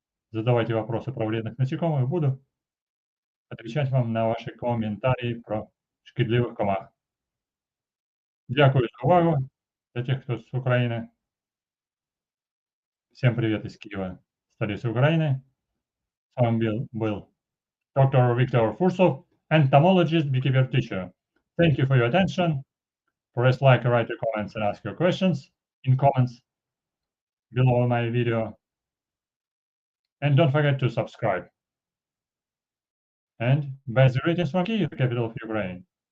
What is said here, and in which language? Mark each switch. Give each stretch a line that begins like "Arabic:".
Russian: Задавайте вопросы про вредных насекомых, буду отвечать вам на ваши
Ukrainian: коментарі про шкідливих комах. Дякую за увагу
Russian: для тех, кто с Украины. Всем привет из Киева, столицы Украины. С вами был Dr.
English: Victor Fursov, entomologist, beekeeper teacher. Thank you for your attention. Press like, write your comments, and ask your questions in comments below my video. And don't forget to subscribe. And best greetings from Kyiv, capital of Ukraine.